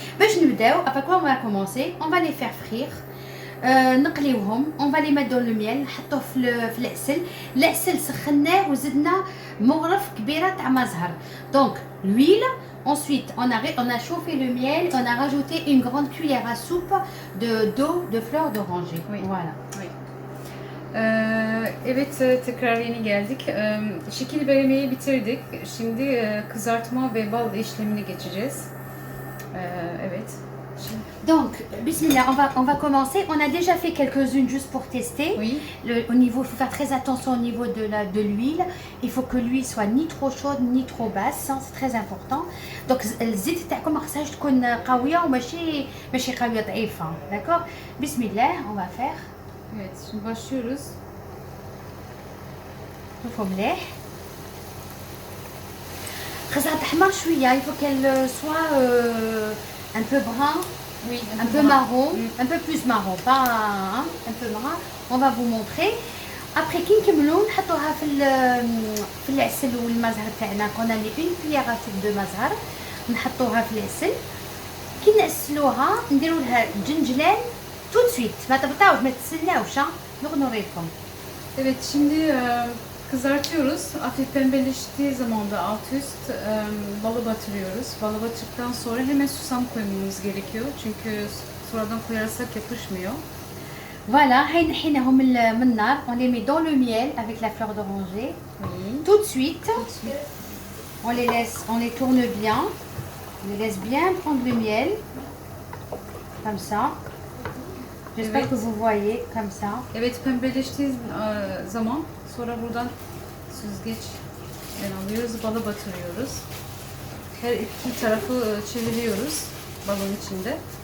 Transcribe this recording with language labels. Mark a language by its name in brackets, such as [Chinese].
[Arabic] باش نبداو, [French] après quoi on va commencer, on va les faire frire. [Arabic] نقليوهم, [French] on va les mettre dans le miel, [Arabic] نحطوه في العسل. العسل سخناه وزدنا مغرف كبيرة تاع مزهر. [French] Donc l'huile, ensuite on a chauffé le miel, on a rajouté une grande cuillère à soupe d'eau de fleurs d'oranger. Oui. Voilà. Oui. [Turkish] Evet, tekrar yeni geldik. Şekil vermeyi bitirdik. Şimdi kızartma ve bal işlemine geçeceğiz. Evet. [French] Donc, bismillah, on va commencer. On a déjà fait quelques-unes juste pour tester. Oui. Au niveau, il faut faire très attention au niveau de l'huile. Il faut que l'huile soit ni trop chaude ni trop basse, hein, c'est très important. [Arabic] Donc الزيت تاعكم ما خصهاش تكون قوية وماشي قوية ضعيفة. [French] D'accord? Bismillah, on va faire. [Turkish] Evet, şimdi başlıyoruz. [Arabic] شوفوا مليح. خصها تحمر شوية. [French] Il faut qu'elle soit un peu brun. Oui, Un peu marron, un peu plus marron, pas hein, un peu brun. On va vous montrer. [Arabic] Après كي نكملوا نحطوها في العسل والمزهر تاعنا. [French] qu'on a mis une cuillère à soupe de مزهر [Arabic] نحطوها في العسل. كي نعسلوها نديروا لها الجنجلان [French] tout de suite. [Arabic] ما تبطاوش ما تسناوش. نوريكم. [Turkish] Evet, şimdi kızartıyoruz. Hafif pembeleştiği zaman da alt üst balı batırıyoruz. Balı batırdıktan sonra hemen susam koymamız gerekiyor. Çünkü sonradan koyarsak yapışmıyor. [Arabic] Voilà, هاي نحيناهم من النار. [French] On les met dans le miel avec la fleur d'oranger. Oui. Tout de suite. On les tourne bien. On les laisse bien prendre le miel. Comme ça. J'espère [Turkish] Evet. [French] que vous voyez comme ça. [Turkish] Evet, pembeleştiği zaman sonra buradan süzgeçten alıyoruz, balı batırıyoruz. Her iki tarafı çeviriyoruz balın içinde.